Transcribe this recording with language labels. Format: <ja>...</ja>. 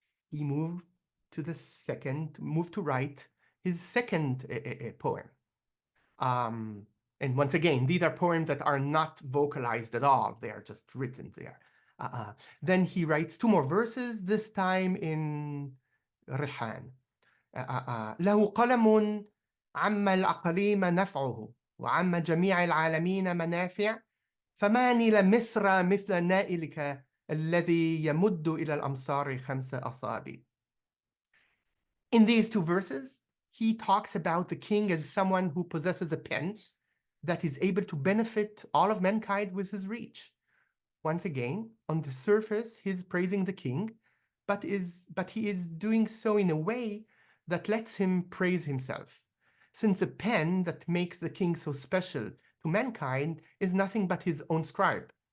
<en>He moved to write his second poem. And once again, these are poems that are not vocalized at all. They are just written there. Then he writes 2 more verses, this time in Rihan.</en> <ar>له قلم عم الأقاليم نفعه وعم جميع العالمين منافع فما نيل مصر مثل نائلك الذي يمد إلى الأمصار 5 أصابع.</ar> <en>In these 2 verses, he talks about the king as someone who possesses a pen that is able to benefit all of mankind with his reach. Once again, on the surface, he's praising the king, but he is doing so in a way that lets him praise himself, since the pen that makes the king so special to mankind is nothing but his own scribe.</en>